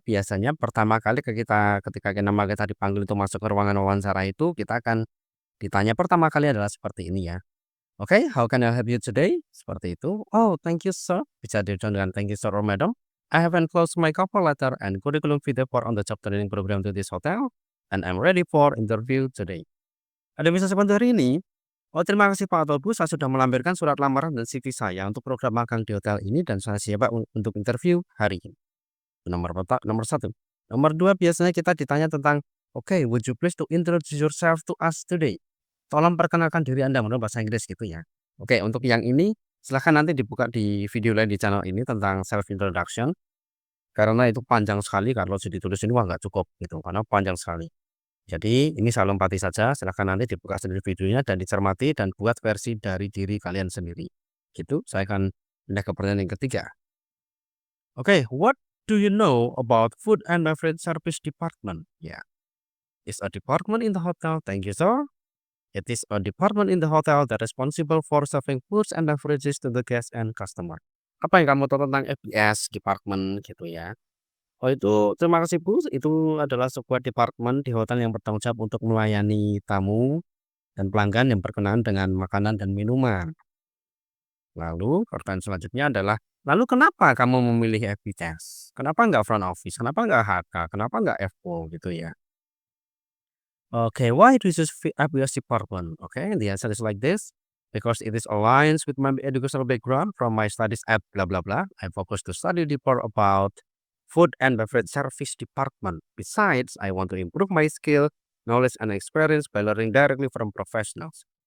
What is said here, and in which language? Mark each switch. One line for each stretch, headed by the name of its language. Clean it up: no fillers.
Indonesian: Biasanya pertama kali ketika nama kita dipanggil untuk masuk ke ruangan wawancara itu, kita akan ditanya pertama kali adalah seperti ini ya.
English: Oke, how can I help you today?
Indonesian: Seperti itu.
English: Oh, thank you sir.
Indonesian: Bisa dijawab dengan
English: thank you sir or madam. I have enclosed my cover letter and curriculum video for on the job training program to this hotel, and I'm ready for interview today.
Indonesian: Ada bisa saya bantu hari ini? Oh, terima kasih Pak atau Bu, saya sudah melampirkan surat lamaran dan CV saya untuk program magang di hotel ini dan saya siap Pak untuk interview hari ini. Nomor satu. Nomor dua, biasanya kita ditanya tentang, oke,
English: would you please to introduce yourself to us today?
Indonesian: Tolong perkenalkan diri Anda menurut bahasa Inggris gitu ya. Oke, untuk yang ini silahkan nanti dibuka di video lain di channel ini tentang self introduction karena itu panjang sekali, kalau ditulis ini wah nggak cukup gitu karena panjang sekali. Jadi ini saya lompati saja, silahkan nanti dibuka sendiri videonya dan dicermati dan buat versi dari diri kalian sendiri. Gitu, saya akan pindah ke pertanyaan yang ketiga.
English: Oke, what do you know about food and beverage service department? Yeah, it's a department in the hotel. Thank you, sir. It is a department in the hotel that responsible for serving foods and beverages to the guests and customer.
Indonesian: Apa yang kamu tahu tentang FBS department gitu ya? Oh itu, terima kasih Bu. Itu adalah sebuah departemen di hotel yang bertanggung jawab untuk melayani tamu dan pelanggan yang berkenaan dengan makanan dan minuman. Lalu pertanyaan selanjutnya adalah, lalu kenapa kamu memilih FBS? Kenapa nggak front office? Kenapa nggak HK? Kenapa nggak FO gitu ya?
English: Okay, why do you choose FBS department? Okay, the answer is like this. Because it is aligns with my educational background from my studies at blah blah blah. I focus to study deeper about food and beverage service department. Besides, I want to improve my skill, knowledge, and experience by learning directly from professionals.